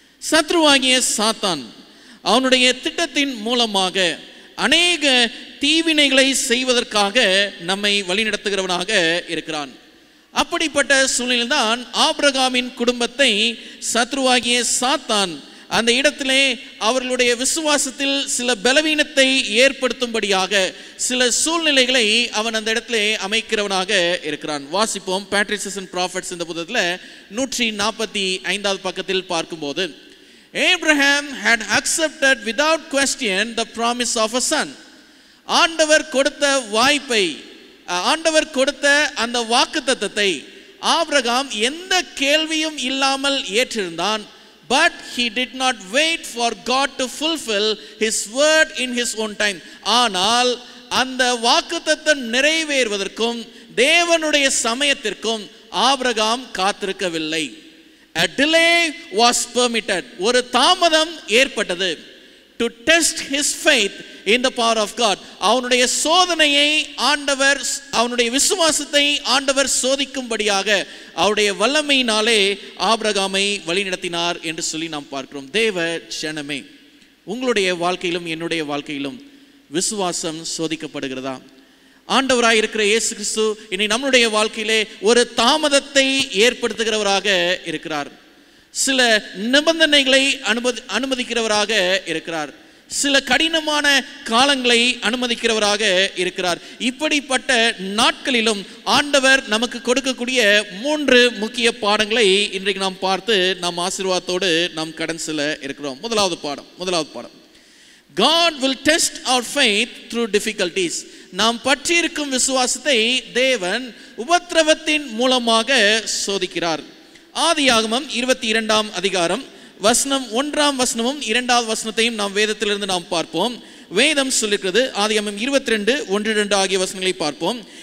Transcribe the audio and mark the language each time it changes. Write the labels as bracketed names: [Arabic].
[Tamil] சத்ருவாகிய சாத்தான் அவனுடைய திட்டத்தின் மூலமாக அநேக தீவினைகளை செய்வதற்காக நம்மை வழிநடத்துகிறவனாக இருக்கிறான். அப்படிப்பட்ட சூழ்நிலையில் தான் ஆபிரகாமின் குடும்பத்தை சத்ருவாகிய சாத்தான் அந்த இடத்திலே அவர்களுடைய விசுவாசத்தில் சில பலவீனத்தை ஏற்படுத்தும்படியாக சில சூழ்நிலைகளை அவன் அந்த இடத்திலே அமைக்கிறவனாக இருக்கிறான். வாசிப்போம் Patriarchs and Prophets இந்த புத்தகத்தில் 145வது பக்கத்தில் பார்க்கும்போது, [English] Abraham had accepted without question the promise of a son. [Tamil] ஆண்டவர் கொடுத்த வாய்ப்பை, ஆண்டவர் கொடுத்த அந்த வாக்குத்தத்தத்தை ஆபிரகாம் எந்த கேள்வியும் இல்லாமல் ஏற்றிருந்தான். [English] But he did not wait for God to fulfill his word in his own time. [Tamil] ஆனால் அந்த வாக்குத்தத்தம் நிறைவேறுவதற்கும் தேவனுடைய சமயத்திற்கும் Abraham காத்திருக்கவில்லை. [English] A delay was permitted. [Tamil] ஒரு தாமதம் ஏற்பட்டது. [English] To test his faith in the power of God. [Tamil] அவனுடைய சோதனையை ஆண்டவர், அவனுடைய விசுவாசத்தை ஆண்டவர் சோதிக்கும்படியாக அவருடைய வல்லமையினாலே ஆபிரகாமை வழிநடத்தினார் என்று சொல்லி நாம் பார்க்கிறோம். தேவ ஜனமே, உங்களுடைய வாழ்க்கையிலும் என்னுடைய வாழ்க்கையிலும் விசுவாசம் சோதிக்கப்படுகிறதா? ஆண்டவராய் இருக்கிற இயேசு கிறிஸ்து இனி நம்மளுடைய வாழ்க்கையிலே ஒரு தாமதத்தை ஏற்படுத்துகிறவராக இருக்கிறார். சில நிபந்தனைகளை அனுமதிக்கிறவராக இருக்கிறார். சில கடினமான காலங்களை அனுமதிக்கிறவராக இருக்கிறார். இப்படிப்பட்ட நாட்களிலும் ஆண்டவர் நமக்கு கொடுக்கக்கூடிய 3 முக்கிய பாடங்களை இன்றைக்கு நாம் பார்த்து நாம் ஆசீர்வாதத்தோடு நாம் கடன் செல்ல இருக்கிறோம். முதலாவது பாடம் [English] God will test our faith through difficulties. [Tamil] நாம் பற்றியிருக்கும் விசுவாசத்தை தேவன் உபத்திரவத்தின் மூலமாக சோதிக்கிறார். ஆதியாகமம் 22ஆம் அதிகாரம் வசனம் 1ஆம் வசனமும் 2வது வசனத்தையும் நாம் வேதத்திலிருந்து நாம் பார்ப்போம். வேதம் சொல்லுகிறது, ஆதியாகமம் 22:1-2 ஆகிய வசனங்களை பார்ப்போம்.